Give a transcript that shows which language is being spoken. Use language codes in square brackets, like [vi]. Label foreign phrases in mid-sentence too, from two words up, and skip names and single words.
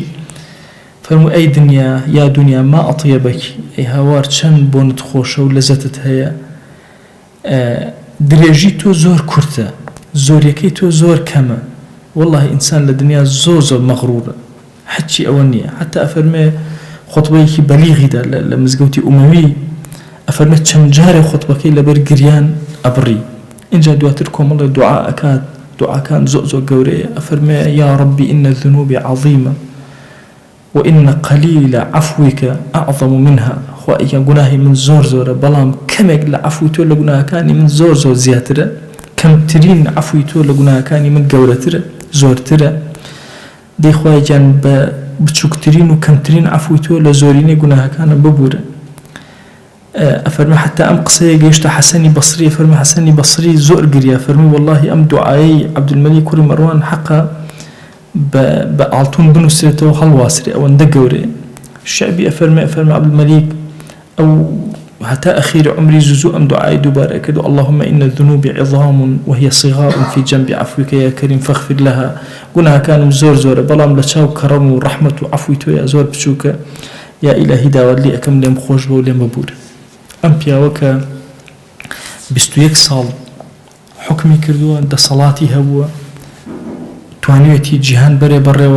[ckb] فەرموو ئەی دنیا [ar] یا دنیا ما ئەطیەبەکی [ckb] ئەی هاوار چەند بۆنت خۆشە و لەزەتت هەیە درێژی تۆ زۆر کورتە زۆریەکەی تۆ زۆر کەمە والله ئینسان لە دنیا زۆر مەغڕورە حەچی ئەوە نییە. حتا ئەفەرمێ خۆتبەیەکی بەلیغیدا لە مزگەوتی ئومەوی ئەفەرمێ چەند جارێ خۆتبەکەی لەبەر گریان ئەبڕی. اینجا دواتر کۆمەڵێ دوعا ئەکات دوعاکان زۆر گەورەیە. [ar] ئەفەرمێ یا ربی ئین الذنوب عظیمە وإن قليل عفوك أعظم منها. [ckb] خواهی گناهی من زۆرە بەڵام کەمێک لە عفوی تۆ لە گوناهەکانی من زۆر زیاترە کەمترین عفوی تۆ لە گوناهەکانی من گەورەترە زۆرترە. دەی خوای گیان بە بچووکترین و کەمترین عفوی تۆ لە زۆرینەی گوناهەکانە ببوورە. ئەفەرمێ حتا ئەم قسەیە گەیشتە حەسەنی بەسری. فەرمێ حەسەنی بەسری زۆر گریا فەرمی والله ئەم دوعایی عەبدولمەلیک کوڕی مەڕوان حەقا بە ئاڵتون بنووسێتەوە هەڵواسرێ ئەوەندە گەورەیە. شعبی ئەفەرمێ عەبدولمەلیک ئەو هەتا ئەخیر عمری زوو ئەم دوعای دووبارە کرد [ar] اللهم إن الذنوب عظام وهي صغار في جنب عفوك يا كريم فاغفر لها. [ckb] گوناهەکانم زۆرە بەڵام لە چاو کەڕەم و ڕەحمەت و عەفوی تۆیە زۆر بچووکە یا ئیلاهی داوات لێ ئەەکەم لێم خۆش بە و لێم ببوورە. ئەم پیاوە کە 21 ساڵ حکمی کردووە دەسەڵاتی هەبووە توانیوێتی جیهان بەرێ بەڕێوە.